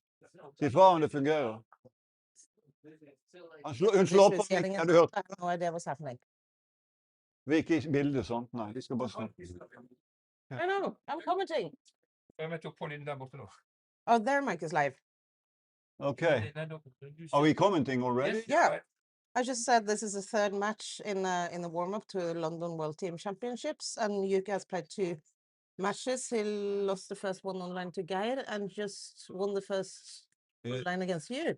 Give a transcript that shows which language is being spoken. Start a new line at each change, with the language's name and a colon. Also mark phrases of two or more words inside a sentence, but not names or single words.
Norwegian: Si fra om det fungerer. Hun slår på meg, har du hørt?
English: I have no idea what's happening.
Norwegian: Vi er ikke i bildet sånn, nei, de skal bare snakke.
English: I know, I'm commenting.
Norwegian: Jeg tok på den der borte nå.
English: Oh, their mic is live. Okay. Are we commenting already? Yeah. I just said this is the third match in the warm-up to the London World Team Championships, and Yuka has played 2 matches. He lost the first one online to Geir and just won the first online against you.